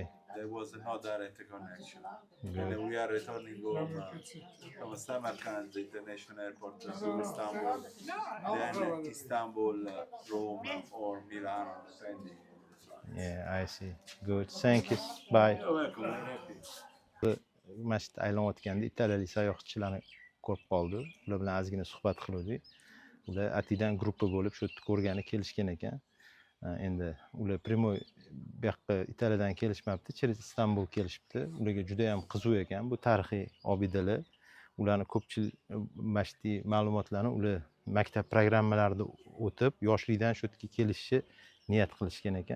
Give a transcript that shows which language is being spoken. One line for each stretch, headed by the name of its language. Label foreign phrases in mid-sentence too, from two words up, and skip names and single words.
English: There was no direct connection. Good. And we are returning home from Samarkand International Airport to Istanbul. Then Istanbul, Rome, or Milan, depending on the flight. Yeah, I see. Good. Thank you. Bye. You're welcome. Very happy.
Uzbek: Masjid aylanayotganda italiyalik sayyohchilarni ko'rib qoldi. Ular bilan ozgina suhbat qildik. Ular atidan gruppa bo'lib shu yerni ko'rgani kelishgan ekan. Endi ular primoy bu yoqqa Italiyadan kelishmabdi, через Istanbul kelishibdi. Ularga juda ham qiziq ekan bu tarixiy obidalar. Ularni ko'pchilik masjid ma'lumotlarni ular maktab programmalarida o'tib, yoshlikdan shu yerga kelishni niyat qilishgan ekan.